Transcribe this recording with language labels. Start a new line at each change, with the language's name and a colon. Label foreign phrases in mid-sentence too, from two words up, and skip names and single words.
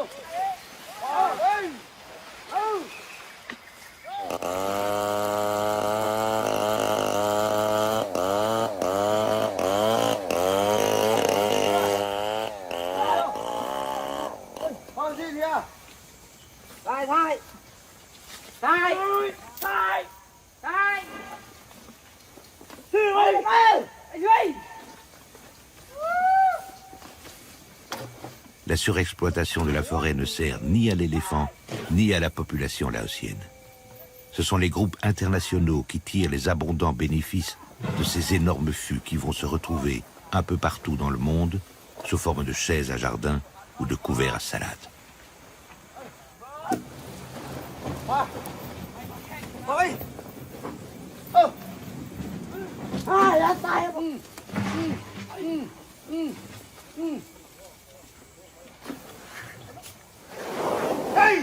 Vietnamese: Ê. Ô. Con gì kìa? Đây, đây. Đây. Đây. Đây. Sư ơi. Anh ơi.
French: La surexploitation de la forêt ne sert ni à l'éléphant, ni à la population laotienne. Ce sont les groupes internationaux qui tirent les abondants bénéfices de ces énormes fûts qui vont se retrouver un peu partout dans le monde sous forme de chaises à jardin ou de couverts à salade.
Vietnamese: Ôi. Ơ. À, lá tay. Ê.